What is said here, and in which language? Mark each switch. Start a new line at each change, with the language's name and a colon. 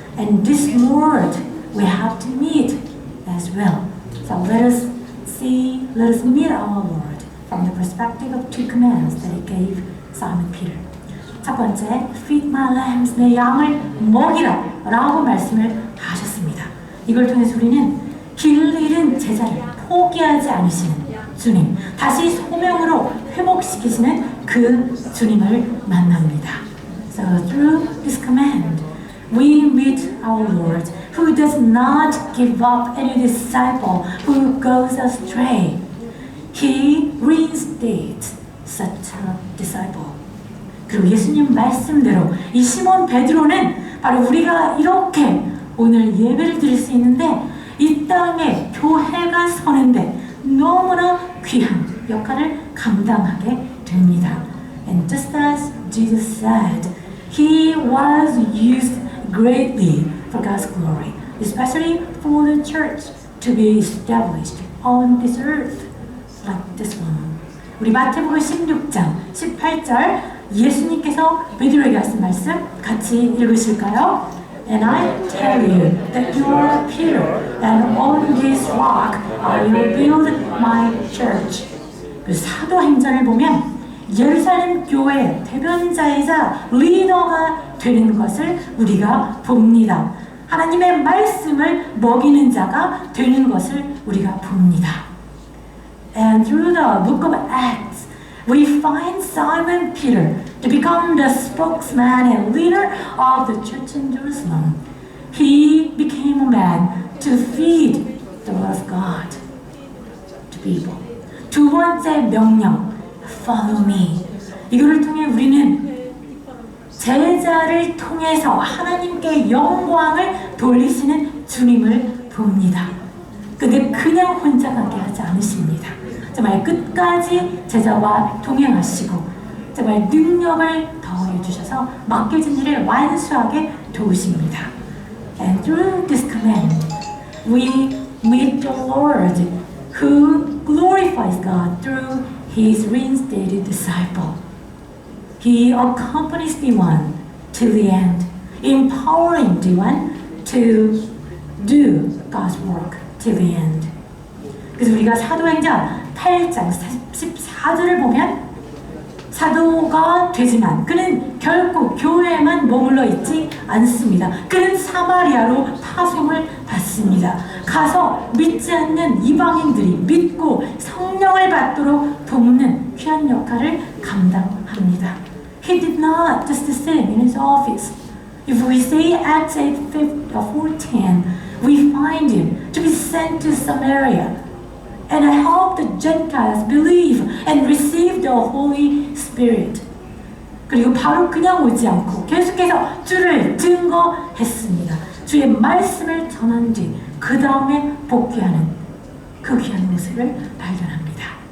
English: And this Lord we have to meet as well. So let us meet our Lord from the perspective of two commands that he gave Simon Peter.
Korean: 첫 번째,
English: feed my lambs,
Korean: 내 양을 먹이라 라고 말씀을 하셨습니다. 이걸 통해서 우리는 길 잃은 제자를 포기하지 않으시는 주님, 다시 소명으로 회복시키시는 그 주님을 만납니다.
English: So through this command, we meet our Lord, who does not give up any disciple who goes astray. He reinstates such a disciple.
Korean: 그리고 예수님 말씀대로 이 시몬 베드로는 바로 우리가 이렇게 오늘 예배를 드릴 수 있는데 이 땅에 교회가 서는데 너무나 귀한 역할을 감당하게 됩니다.
English: And just as Jesus said, He was used greatly for God's glory, especially for the church to be established on this earth like this one.
Korean: 우리 마태복음 16장 18절 예수님께서 베드로에게 하신 말씀 같이 읽으실까요?
English: And I tell you that you are Peter, and on this rock I will build my church.
Korean: 그 사도행전을 보면 예루살렘 교회 대변자이자 리더가 되는 것을 우리가 봅니다. 하나님의 말씀을 먹이는 자가 되는 것을 우리가 봅니다.
English: And through the book of Acts, we find Simon Peter to become the spokesman and leader of the church in Jerusalem. He became a man to feed the word of God to people.
Korean: 두 번째 명령,
English: follow me.
Korean: 이거를 통해 우리는 제자를 통해서 하나님께 영광을 돌리시는 주님을 봅니다. 근데 그냥 혼자 가게 하지 않으십니다. 정말 끝까지 제자와 동행하시고 정말 능력을 더해 주셔서 맡겨진 일을 완수하게 도우십니다.
English: And through this command, we meet the Lord who glorifies God through His reinstated disciple. He accompanies the one to the end, empowering the one to do God's work till the end.
Korean: 그래서 우리가 사도행전 8장 14절을 보면 사도가 되지만 그는 결코 교회에만 머물러 있지 않습니다. 그는 사마리아로 파송을 받습니다. 가서 믿지 않는 이방인들이 믿고 성령을 받도록 돕는 귀한 역할을 감당합니다.
English: He did not just sit in his office. If we say Acts 8:14, we find him to be sent to Samaria and help the Gentiles believe and receive the Holy Spirit.
Korean: 그리고 바로 그냥 오지 않고 계속해서 주를 증거했습니다. 주의 말씀을 전한 뒤 그 다음에 복귀하는 그 귀한 모습을 발견합니다.